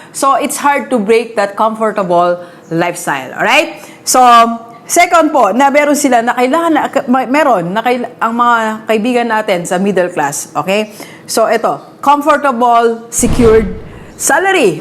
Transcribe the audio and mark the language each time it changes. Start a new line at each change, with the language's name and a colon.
English: So, it's hard to break that comfortable lifestyle. Alright?
Filipino: So, second po, na meron sila na kailangan, ang mga kaibigan natin sa middle class.
English: Okay? So, ito, comfortable, secured salary.